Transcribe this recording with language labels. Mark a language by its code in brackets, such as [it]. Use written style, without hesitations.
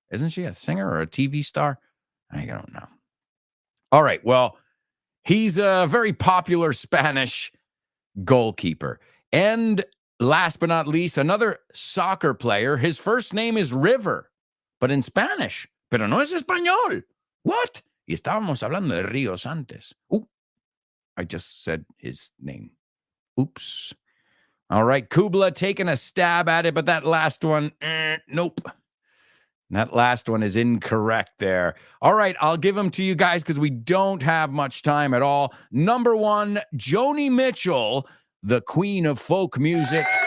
[en] Isn't she a singer or a TV star? I don't know. All right. Well, he's a very popular Spanish goalkeeper. And last but not least, another soccer player. His first name is River, but in Spanish. [es] Pero no es español. [en] What? [es] Y estábamos hablando de Ríos antes. [en] Ooh, I just said his name. Oops. All right, Kubla taking a stab at it, but that last one, nope. That last one is incorrect there. All right, I'll give them to you guys because we don't have much time at all. Number 1, Joni Mitchell, the queen of folk music.